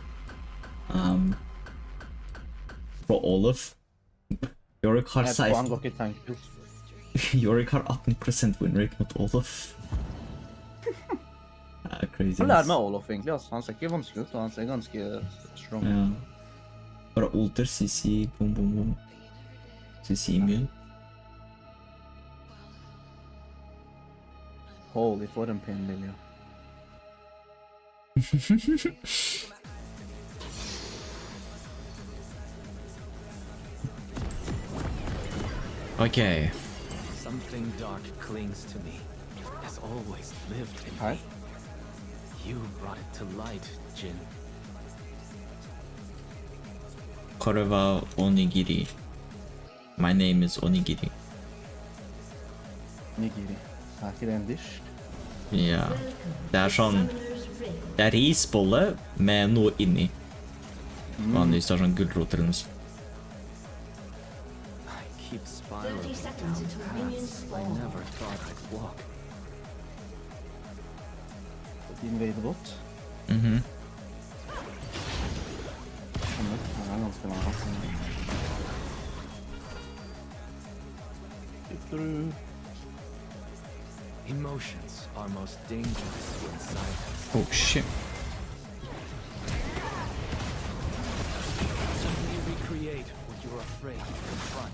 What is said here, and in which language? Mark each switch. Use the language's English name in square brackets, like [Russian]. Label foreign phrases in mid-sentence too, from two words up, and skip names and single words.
[Norwegian] På Olaf. Yorick har 16. Han går ikke [English] tank build. [Norwegian] Yorick har 18% [English] win rate [Norwegian] mot Olaf. Det er crazy. Han lærer med Olaf egentlig, altså. Han ser ikke vanskelig ut, han ser ganske strong. Ja. Bare ulter, [English] CC, boom, boom, boom. CC immune. [Norwegian] Holy, for en pin, Lilja. [English] Okay. Something dark clings to me. Has always lived in me. You brought it to light, Jin. [Japanese] これはおにぎり. [English] My name is Onigiri. Onigiri. [Norwegian] Er ikke det en dish? Ja. Det er sånn... Det er risbolle med noe inni. Vanligvis er sånn gulrot eller noe sånt. [English] Keep spiraling down paths I never thought I'd walk. [Norwegian] Din veidebåt. Han er ganske lang, altså. [English] Emotions are most dangerous inside us. Oh shit. Simply recreate what you're afraid to confront.